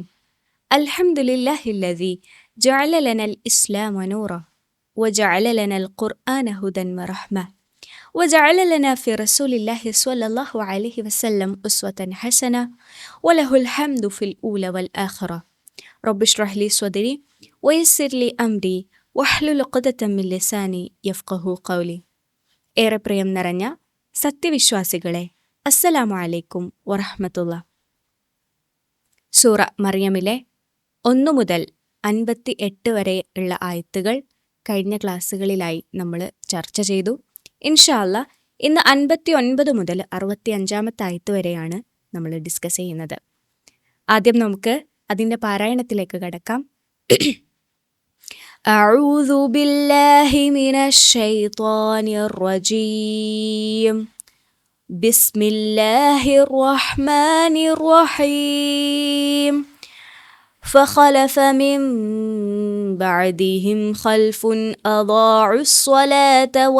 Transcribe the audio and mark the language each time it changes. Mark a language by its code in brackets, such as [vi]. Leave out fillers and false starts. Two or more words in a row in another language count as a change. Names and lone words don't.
[ar] الحمد لله الذي جعل لنا الإسلام نورا وجعل لنا القرآن هدى ورحمة وجعل لنا في رسول الله صلى الله عليه وسلم أسوة حسنة وله الحمد في الأولى والآخرة. رب اشرح لي صدري ويسر لي أمري واحلل عقدة من لساني يفقهوا قولي. [ml] ഏറെ പ്രിയം നിറഞ്ഞ സത്യവിശ്വാസികളെ, [ar] السلام عليكم ورحمة الله. [ml] സൂറ മറിയമിലെ 1 മുതൽ 58 വരെ ഉള്ള ആയത്തുകൾ കഴിഞ്ഞ ക്ലാസ്സുകളിലായി നമ്മൾ ചർച്ച ചെയ്തു. [ar] إن شاء الله [ml] ഇന്ന് 59 മുതൽ 65 ആയത്ത് വരെയാണ് നമ്മൾ ഡിസ്കസ് ചെയ്യുന്നത്. ആദ്യം നമുക്ക് അതിൻ്റെ പാരായണത്തിലേക്ക് കടക്കാം. [ar] أعوذ بالله من الشيطان الرجيم. بسم الله الرحمن الرحيم. فخلف من بعدهم خلف أضاعوا الصلاة